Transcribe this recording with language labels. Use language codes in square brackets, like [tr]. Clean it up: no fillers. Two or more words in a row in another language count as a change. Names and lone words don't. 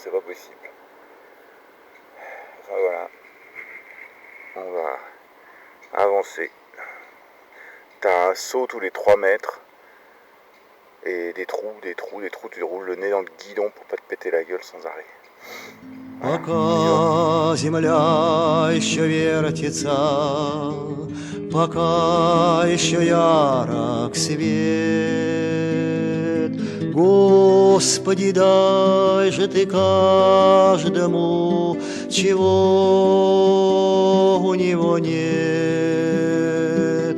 [fr] C'est pas possible. Enfin, voilà. On va avancer. t'as un saut tous les 3 mètres. Et des trous, tu roules le nez dans le guidon pour pas te péter la gueule sans arrêt. [ru] Пока земля еще вертится, пока еще ярок свет, Господи, дай же Ты каждому, чего у него нет.